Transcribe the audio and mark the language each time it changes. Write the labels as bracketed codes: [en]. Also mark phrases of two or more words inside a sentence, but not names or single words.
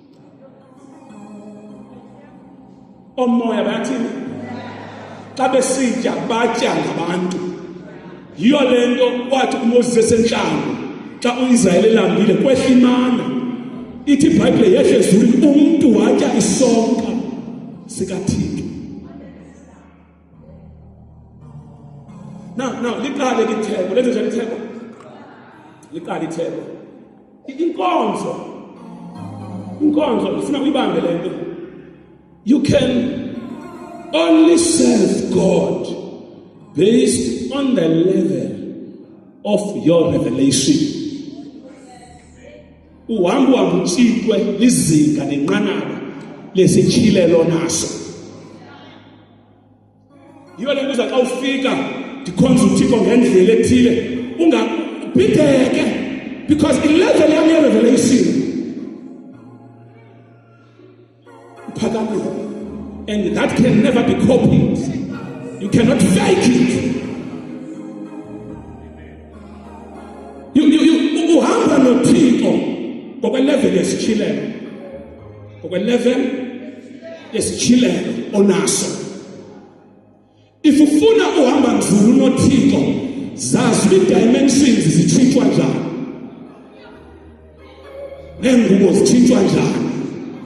[xh] omoya bayathini xa besitya batya ngabantu yiyo le nto kwathi uMoses esentlango xa uIsrayeli elambile kwehla imana ithi iBhayibhile yehle ezulwini umntu watya isonka sikaThixo now liqale ke itheko lenze njani itheko liqale itheko inkonzo ufuna uyibambe le nto [en] you can only serve God based on the level of your revelation. [xh] Uhamba utshitwe izinga nenqanaba lesityhilelo naso. Yiyo le nto xa ufika ndikhonza uThixo ngendlela ethile ungabhideke because ilevel yam ye-revelation iphakame. [en] And that can never be copied. You cannot fake it. [xh] You uhamba noThixo ngokwelevel yesityhilelo. Ngokwelevel yesityhilelo onaso. If ufuna uhamba nzulu noThixo, zazi ii-dimensions zitshintshwa njani. Neengubo zitshintshwa njani.